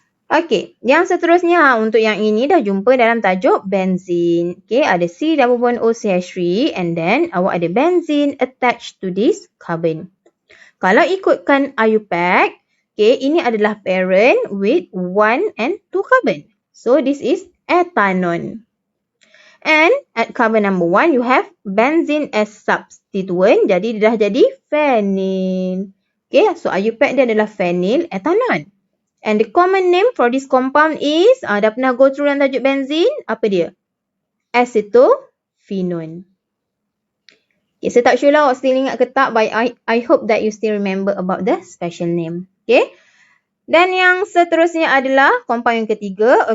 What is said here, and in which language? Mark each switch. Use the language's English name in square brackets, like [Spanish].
[Malay] Okey, yang seterusnya untuk yang ini dah jumpa dalam tajuk benzene. Okey, ada C double bond O CH3 and then awak ada benzene [English] attached to this carbon. [Malay] Kalau ikutkan IUPAC, okey, ini adalah parent with 1 and 2 carbon. [English] So this is ethanol. And at carbon number 1 you have benzene as substituent, [Malay] jadi dia dah jadi phenyl. Okey, so IUPAC dia adalah phenyl ethanol. [English] And the common name for this compound is, [Malay] dah pernah go through dalam tajuk benzene, apa dia? Acetophenone. [English] Okay, [Malay] saya tak sure lah awak still ingat ke tak, [English] but I hope that you still remember about the special name. Okay. [Malay] Dan yang seterusnya adalah compound yang ketiga.